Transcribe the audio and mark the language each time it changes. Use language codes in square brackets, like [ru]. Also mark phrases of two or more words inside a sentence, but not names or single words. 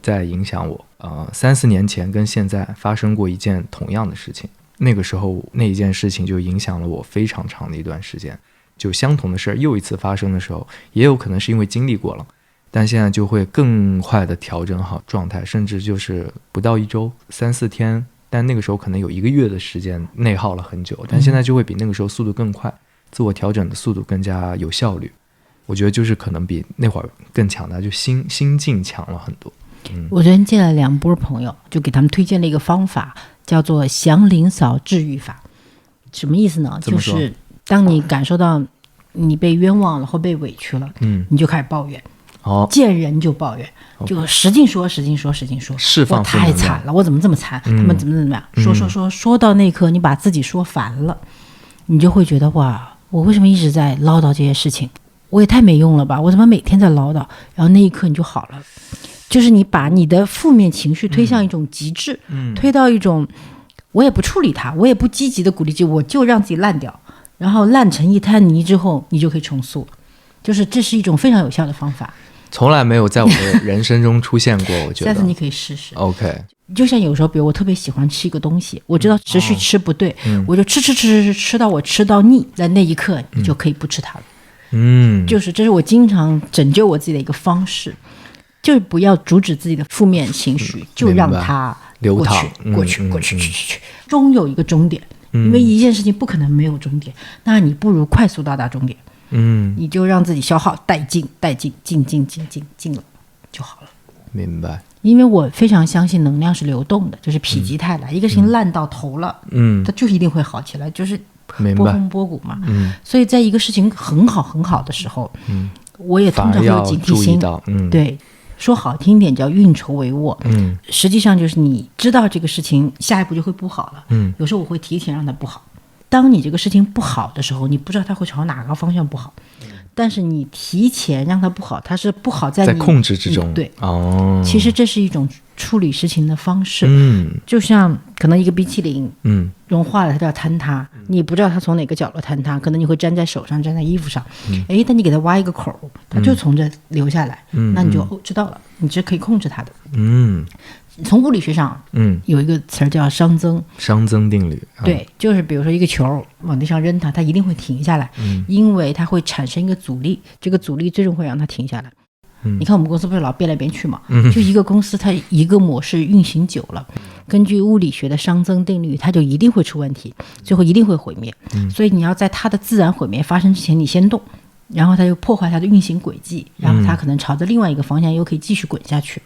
[zh] 在影響我。3-4年前跟現在發生過一件同樣的事情，那個時候那一件事情就影響了我非常長的一段時間，就相同的事又一次發生的時候，也有可能是因為經歷過了，但現在就會更快的調整好狀態，甚至就是不到1周3-4天，但那個時候可能有1個月的時間內耗了很久，但現在就會比那個時候速度更快，自我調整的速度更加有效率。我覺得就是可能比那會兒更強大，就心境強了很多。我昨天見了2波朋友，就給他們推薦了一個方法，叫做祥林嫂治癒法。什麼意思呢？就是當你感受到你被冤枉了或被委屈了，你就開始抱怨，見人就抱怨，就使勁說，釋放，我太慘了，我怎麼這麼慘，他們怎麼樣，說到那一刻你把自己說煩了，你就會覺得哇，我為什麼一直在嘮叨這些事情，我也太沒用了吧，我怎麼每天在嘮叨，然後那一刻你就好了。就是你把你的負面情緒推向一種極致，推到一種我也不處理它，我也不積極的鼓勵自己，我就讓自己爛掉，然後爛成一灘泥之後你就可以重塑。就是這是一種非常有效的方法，從來沒有在我的人生中出現過。我覺得下次你可以試試。 OK， 就像有時候比如我特別喜歡吃一個東西，我知道持續吃不對，我就吃到我吃到膩，在那一刻你就可以不吃它了。就是這是我經常拯救我自己的一個方式，就是不要阻止自己的負面情緒，就讓它流淌過去，終有一個終點。因為一件事情不可能沒有終點，那你不如快速到達終點。你就讓自己消耗殆盡盡了就好了。明白。因為我非常相信能量是流动的，就是否極泰來，一個事情爛到頭了，它就一定會好起來，就是波峰波谷嘛。所以在一個事情很好的時候，我也通常会有警惕心。對，說好聽點叫運籌帷幄，實際上就是你知道這個事情下一步就會不好了，有時候我會提前讓它不好。當你這個事情不好的時候，你不知道它會朝哪個方向不好，但是你提前讓它不好，它是不好在控制之中。對，其實這是一種處理事情的方式。就像可能一個冰淇淋，融化了它就要坍塌，你不知道它從哪個角落坍塌，可能你會粘在手上，粘在衣服上，但你給它挖一個口，它就從這流下來，那你就知道了，你是可以控制它的。從物理學上，有一個詞兒叫熵增定律。对，就是比如說一個球往地上扔它一定會停下來，因為它會產生一個阻力，這個阻力最終會讓它停下來。你看我們公司不是老變來變去嘛，就一個公司它一個模式運行久了，根據物理學的熵增定律，它就一定會出問題，最後一定會毀滅。所以你要在它的自然毀滅發生之前你先動，然後它就破壞它的運行軌跡，然後它可能朝着另外一個方向又可以繼續滾下去。